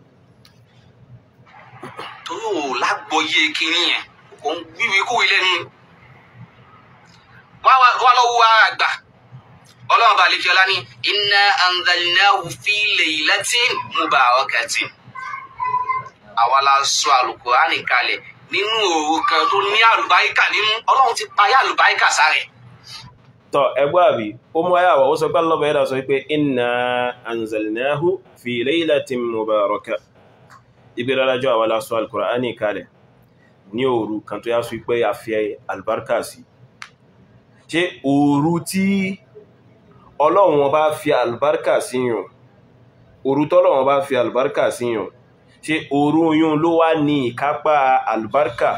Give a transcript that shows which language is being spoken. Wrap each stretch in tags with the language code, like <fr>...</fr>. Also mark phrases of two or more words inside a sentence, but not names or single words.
<yo>torí ò lágbọ́yé kínní yẹn kò ń wíwí kúwí lẹ́nu wá lọ́wọ́ wa àgbà ọlọ́run bá lè fi ọlá ní</yo> <ar>إنا أنزلناه في ليلة مباركة.</ar> <yo>àwa la sọ Al-Qur'ani kalẹ̀ nínú òru kan tó ní àlùbáríkà nínú. ọlọ́run ti parí àlùbáríkà sáré. Tọ́ ẹgbẹ́ àbí ó mú ayáwọ̀ ó sọ pé Allah bá ẹ̀dà sọ pé</yo> <ar>إنا أنزلناه في ليلة مباركة.</ar> <yo>Ibi rárájọ́ àwa la sọ Al-Qur'ani kalẹ̀ ní òru kan tó yá sí pé a fi albarka sí. Ṣé òru tí Ọlọ́run bá fi albarka sí yàn, òru tọ́lọ́run bá fi albarka sí yàn, ṣé òru yún ló wá ní ìkápá albarka?</yo>